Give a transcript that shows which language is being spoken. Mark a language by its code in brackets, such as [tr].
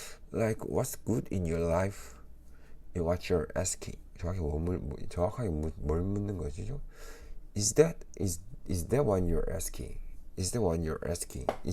[en] Like what's good in your life? And what you're asking. [ko] 정확하게 뭘 묻는 것이죠? [en] Is that what you're asking? Is that what you're asking?